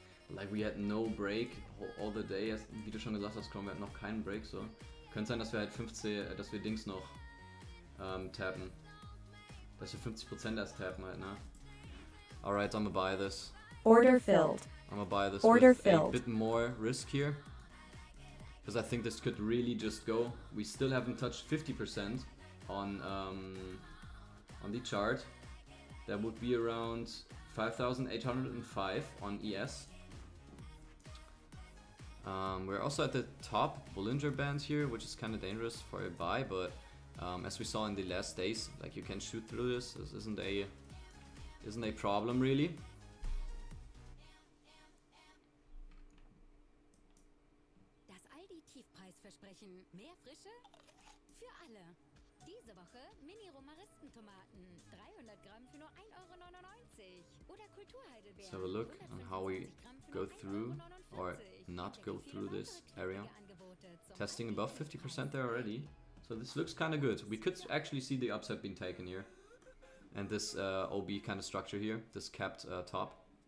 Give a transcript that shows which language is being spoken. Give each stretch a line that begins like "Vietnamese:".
English: Like we had no break all the day,
German: wie du schon gesagt hast, wir hatten noch keinen Break, so. Könnte sein, dass wir halt 15, dass wir Dings noch tappen. Dass wir 50% erst tappen halt, ne?
English: Alright, I'm gonna buy this. Order filled. I'm gonna buy this Order with filled. a bit more risk here. Because I think this could really just go. We still haven't touched 50% on the chart. That would be around 5,805 on ES. We're also at the top Bollinger Band here, which is kind of dangerous for a buy, but as we saw in the last days, like you can shoot through this. This isn't a problem really.
German: Das Aldi-Tiefpreisversprechen. Mehr Frische? Für alle. Diese Woche Mini-Romaristentomaten. 300 Gramm für nur 1,99 €. Oder Kulturheidelbeeren.
English: Let's have a look on how we go through or not go through this area. Testing above 50% there already. So this looks kind of good. We could actually see the upside being taken here. And this OB kind of structure here, this capped top.